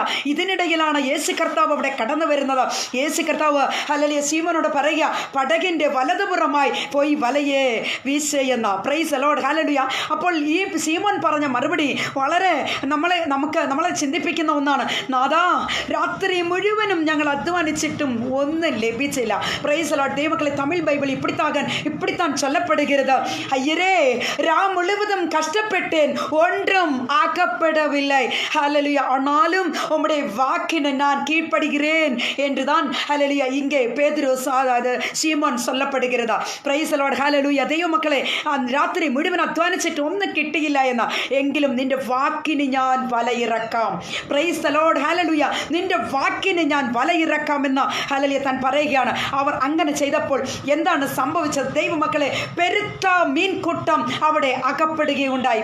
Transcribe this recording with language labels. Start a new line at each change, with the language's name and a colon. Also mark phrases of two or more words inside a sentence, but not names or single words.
Malayalam: ഇതിനിടയിലാണ് യേശു കർത്താവ് അവിടെ കടന്നു വരുന്നത്. യേശു കർത്താവ് ഹല്ലേലൂയ ശീമോനോട് പറയുക, പടകിൻ്റെ വലതുപുറമായി പോയി വലയെ വീശയെന്ന.
English: Praise the Lord, Hallelujah.
Malayalam: അപ്പോൾ ഈ ശീമോൻ പറഞ്ഞ മറുപടി വളരെ നമ്മളെ ചിന്തിപ്പിക്കുന്ന ഒന്നാണ്. നാഥാ, രാത്രി മുഴുവനും ഞങ്ങൾ അധ്വാനിച്ചിട്ടും ഒന്നും ലഭിച്ചില്ല.
English: Praise the Lord.
Malayalam: ദൈവമക്കളെ,
Tamil: தமிழ் பைபிள் இப்படித்தான் சொல்லப்படுகிறது. ஐயரே, ராம் முழுவதும் கஷ்டப்பட்டேன், ஒன்றும் ஆக்கப்படவில்லை. ஹல்லேலூயா. ஆனாலும் உம்முடைய வாக்கினை நான் கீழ்ப்படுகிறேன் என்றுதான் ஹல்லேலூயா இங்கே பேதுரு சீமோன் சொல்லப்படுகிறதா.
English: Praise the Lord, Hallelujah.
Malayalam: ദൈവമക്കളെ, രാത്രി മുഴുവൻ അധ്വാനിച്ചിട്ട് ഒന്നും കിട്ടിയില്ല എന്ന, എങ്കിലും നിന്റെ വാക്കിന് ഞാൻ വലയിറക്കാം.
English: Praise the Lord, Hallelujah.
Malayalam: നിന്റെ വാക്കിന് ഞാൻ വലയിറക്കാമെന്ന് ഹല്ലേലൂയ താൻ പറയുകയാണ്. അവർ അങ്ങനെ ചെയ്തപ്പോൾ എന്താണ് സംഭവിച്ചത്? ദൈവമക്കളെ, പെരുത്ത മീൻകൂട്ടം അവിടെ അകപ്പെടുകയുണ്ടായി.